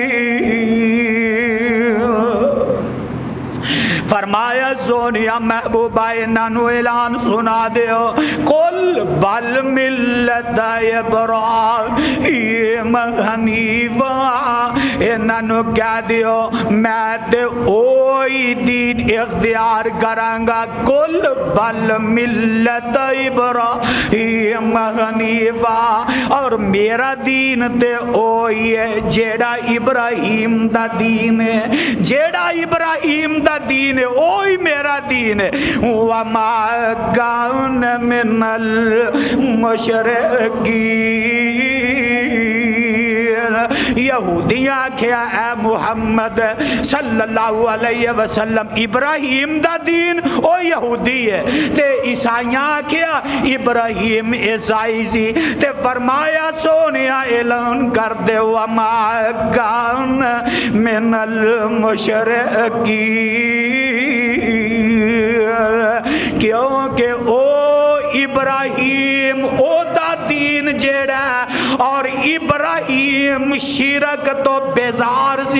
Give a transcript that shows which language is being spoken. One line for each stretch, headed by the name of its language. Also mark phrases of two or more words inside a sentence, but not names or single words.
Punjabi: فرمایا سونیا محبوبہ انہوں اعلان سنا دیو.
Arabic: قل بل ملت ابراہیم حنیفا.
Punjabi: انہوں کہہ دیو میں تے اوہی دین اختیار کرانگا.
Arabic: قل بل ملت ابراہیم حنیفا.
Punjabi: اور میرا دین تے اوہی ہے جیڑا ابراہیم دا دین ہے. جیڑا ابراہیم دا دین ہے اوہی میرا دین ہے.
Arabic: وما کان من المشرکین.
Punjabi: یہودیاں کیا اے محمد
Arabic: صلی اللہ علیہ وسلم
Punjabi: ابراہیم دا دین او یہودی ہے. تے عیسائیاں کیا ابراہیم عیسائی سی. تے فرمایا سونیا اعلان کر دے
Arabic: وما کان من المشرکین.
Punjabi: کیونکہ او ابراہیم او دا دین جیڑا اور ابراہیم شرک تو بیزار سی.